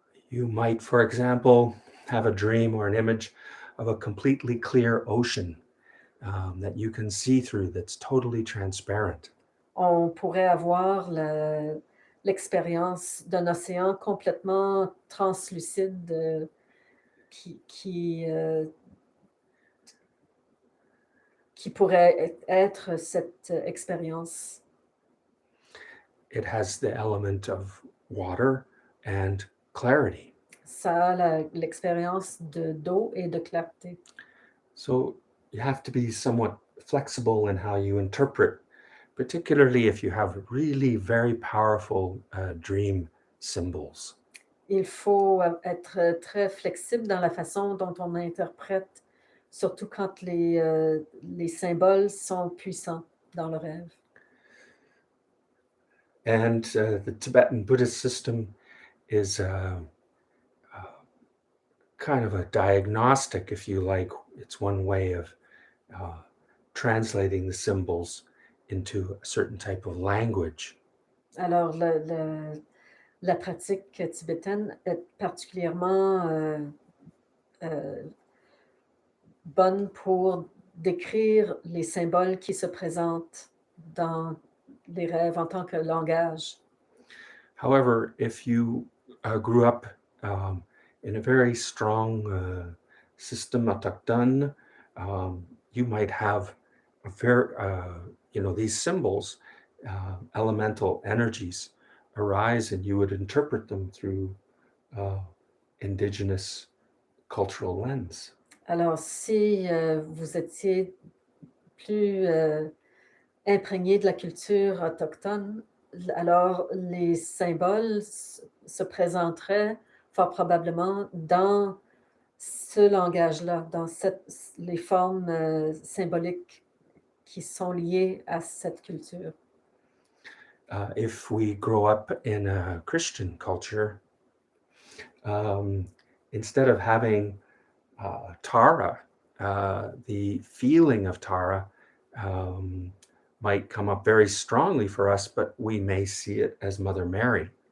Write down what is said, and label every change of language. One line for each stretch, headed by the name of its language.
English: You might, for example, have a dream or an image of a completely clear ocean that you can see through, that's totally transparent.
French: On pourrait avoir l'expérience d'un océan complètement translucide qui qui pourrait être cette expérience.
English: It has the element of water and clarity.
French: Ça a l'expérience d'eau et de clarté.
English: So you have to be somewhat flexible in how you interpret, particularly if you have really very powerful dream symbols.
French: Il faut être très flexible dans la façon dont on interprète, surtout quand les symboles sont puissants dans le rêve.
English: And the Tibetan Buddhist system is kind of a diagnostic, if you like. It's one way of translating the symbols into a certain type of language.
French: Alors, la pratique tibétaine est particulièrement bonne pour décrire les symboles qui se présentent dans les rêves en tant que langage.
English: However, if you grew up in a very strong system autochtone, you might have a very, these symbols, elemental energies arise, and you would interpret them through indigenous cultural lens.
French: Alors, si vous étiez plus imprégné de la culture autochtone, alors les symboles se présenteraient fort probablement dans ce langage-là, dans les formes symboliques qui sont liées à cette culture.
English: If we grow up in a Christian culture, instead of having Tara, the feeling of Tara might come up very strongly for us, but we may see it as Mother Mary.